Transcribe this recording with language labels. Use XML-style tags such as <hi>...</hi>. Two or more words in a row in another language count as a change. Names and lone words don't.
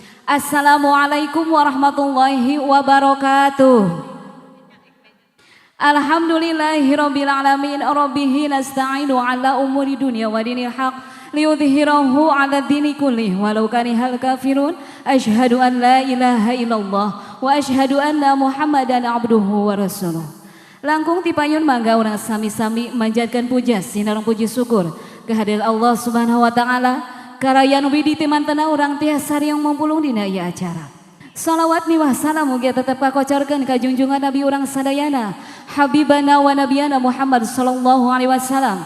<ar>السلام عليكم ورحمة الله وبركاته. الحمد لله رب العالمين ربه نستعين على أمور دنيا ودين الحق ليظهره على دين كله ولو كره الكافرون. أشهد أن لا إله إلا الله وأشهد أن محمدا عبده ورسوله.</ar> <su>Langkung tipayun mangga urang sami-sami manjatkeun puja sinareng puji syukur kehadirat</su> <ar>الله سبحانه وتعالى.</ar> <su>Karaya nubi di timantena urang tiasa yang mempulung dina ieu acara. Salawat miwah salam mugia tetep kakocorkeun ka junjungan Nabi urang sadayana</su> <ar>حبيبنا ونبينا محمد صلى الله عليه وسلم.</ar>